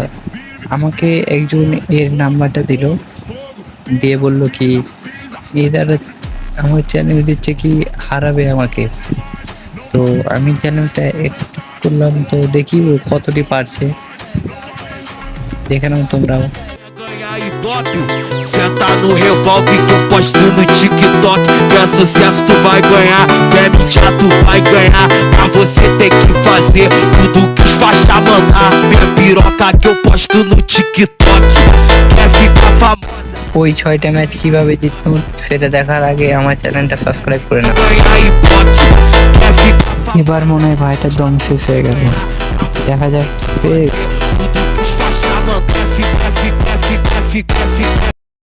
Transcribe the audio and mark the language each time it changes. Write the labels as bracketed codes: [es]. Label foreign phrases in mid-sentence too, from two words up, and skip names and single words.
[bn] আমাকে একজন এর নাম্বারটা দিল, দিয়ে বলল কি এই দাদা আমার চ্যালেঞ্জ দিচ্ছে কি হারাবে আমাকে। তো আমি চ্যানেলটা একটু করলাম, তো দেখি ও কতটি পারছে, দেখে নাও তোমরাও। [pt] Ganhar Ibope, senta no revólver que eu posto no TikTok. Quer sucesso tu vai ganhar, quer mídia tu vai ganhar. Pra você ter que fazer tudo que os faixa mandar. Minha piroca que eu posto no TikTok. Quer ficar famosa? [bn] ওই 6টা ম্যাচ কিভাবে জিততো সেটা দেখার আগে আমার চ্যানেলটা সাবস্ক্রাইব করে নাও। [pt] Ganhar Ibope, quer ficar famosa? [bn] এবার মনে হয় ভাইটার দম শেষ হয়ে গেল, দেখা যাক। [pt] Tudo que os faixa mandar. Quer ficar